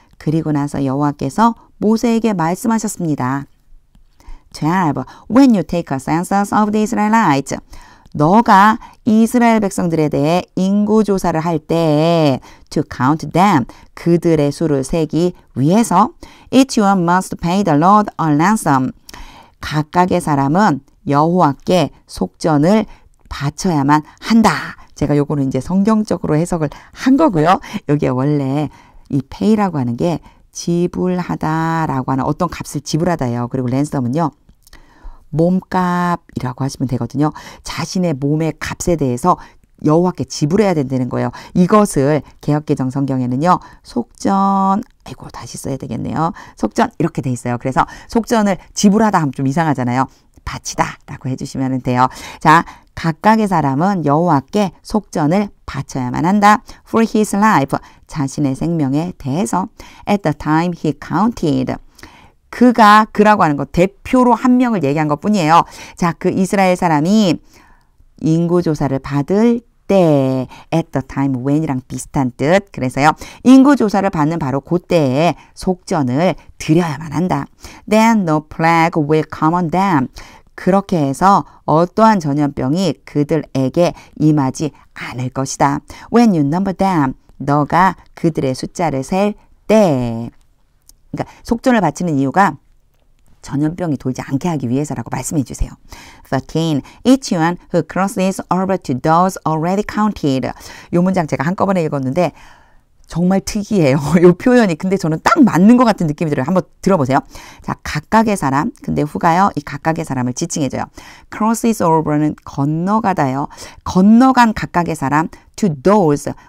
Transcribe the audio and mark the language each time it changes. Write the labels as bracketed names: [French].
[Korean] 그리고 나서 여호와께서 모세에게 말씀하셨습니다. 12. [English] When you take a census of the Israelites. [Korean] 너가 이스라엘 백성들에 대해 인구조사를 할 때 [English] to count them. [Korean] 그들의 수를 세기 위해서 [English] each one must pay the Lord a ransom. [Korean] 각각의 사람은 여호와께 속전을 바쳐야만 한다. 제가 요거는 이제 성경적으로 해석을 한 거고요. 여기에 원래 이 pay라고 하는 게 지불하다라고 하는 어떤 값을 지불하다예요. 그리고 랜섬은요. 몸값이라고 하시면 되거든요. 자신의 몸의 값에 대해서 여호와께 지불해야 된다는 거예요. 이것을 개역개정 성경에는요. 속전, 아이고 다시 써야 되겠네요. 속전 이렇게 돼 있어요. 그래서 속전을 지불하다 하면 좀 이상하잖아요. 바치다 라고 해주시면 돼요. 자, 각각의 사람은 여호와께 속전을 바쳐야만 한다. [English] For his life, [Korean] 자신의 생명에 대해서. [English] At the time he counted. [Korean] 그라고 하는 거 대표로 한 명을 얘기한 것 뿐이에요. 자, 그 이스라엘 사람이 인구조사를 받을 때 [English] at the time when [Korean] 이랑 비슷한 뜻. 그래서요. 인구조사를 받는 바로 그때에 속전을 드려야만 한다. [English] Then no plague will come on them. [Korean] 그렇게 해서 어떠한 전염병이 그들에게 임하지 않을 것이다. [English] When you number them. [Korean] 너가 그들의 숫자를 셀 때. 그러니까 속전을 바치는 이유가 전염병이 돌지 않게 하기 위해서라고 말씀해 주세요. 13. [English] Each one who crosses over to those already counted. [Korean] 이 문장 제가 한꺼번에 읽었는데 정말 특이해요. 이 표현이. 근데 저는 딱 맞는 것 같은 느낌이 들어요. 한번 들어보세요. 자, 각각의 사람. 근데 후가요. 이 각각의 사람을 지칭해줘요. crosses over는 건너가다요. 건너간 각각의 사람 [English] to those.